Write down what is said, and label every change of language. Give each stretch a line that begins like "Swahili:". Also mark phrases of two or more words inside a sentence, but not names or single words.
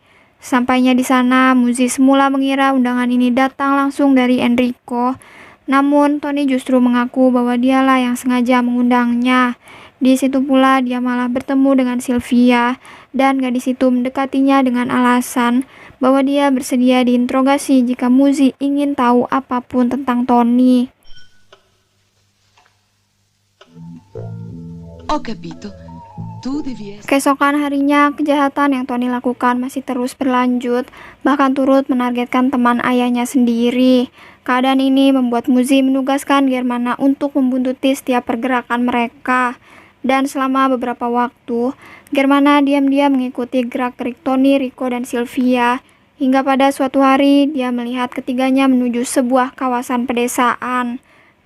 Indonesian: Sampainya di sana, Muzi semula mengira undangan ini datang langsung dari Enrico, namun Tony justru mengaku bahwa dialah yang sengaja mengundangnya. Di situ pula dia malah bertemu dengan Sylvia, dan gadis itu mendekatinya dengan alasan bahwa dia bersedia diinterogasi jika Muzi ingin tahu apapun tentang Tony.
Italian: Ho capito. Tu devi essere...
Indonesian: Keesokan harinya, kejahatan yang Tony lakukan masih terus berlanjut, bahkan turut menargetkan teman ayahnya sendiri. Keadaan ini membuat Muzi menugaskan Germana untuk membuntuti setiap pergerakan mereka. Dan selama beberapa waktu, Germana diam-diam mengikuti gerak-gerik Tony, Rico, dan Sylvia, hingga pada suatu hari dia melihat ketiganya menuju sebuah kawasan pedesaan.